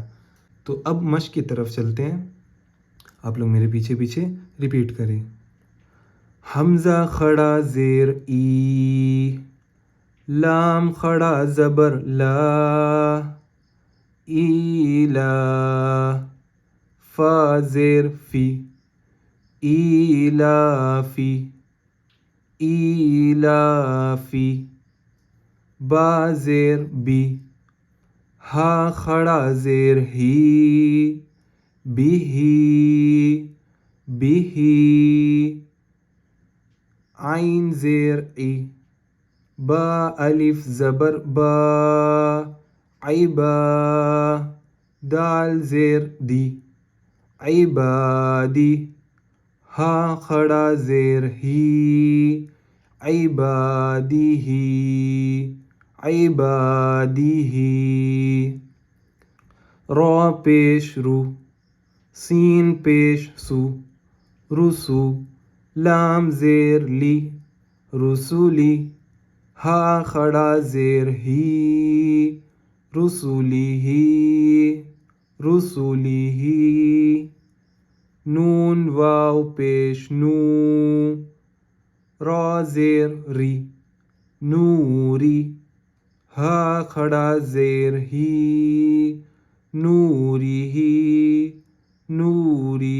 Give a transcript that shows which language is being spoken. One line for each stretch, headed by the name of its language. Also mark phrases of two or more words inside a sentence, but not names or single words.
Urdu: تو اب مشق کی طرف چلتے ہیں، آپ لوگ میرے پیچھے پیچھے ریپیٹ کریں۔ حمزہ کھڑا زیر ای، لام کھڑا زبر لا، ایلا، فا زیر فی، ایلافی، ایلافی، با زیر بی، ہا کھڑا زیر ہی، بیہی، بیہی، عین زیر ای، با الف زبر با، عیبا، دال زیر دی، عبادی، ہا کھڑا زیر ہی، عبادی ہی، عبادی ہی، را پیش رو، سین پیش سو، رسو، لام زیر لی، رسولی، ہا کھڑا زیر ہی، رسولی ہی، رسولی ہی، نون واو پیش نو، را زیر ری، نوری، ہا کھڑا زیر ہی، نوری ہی، نوری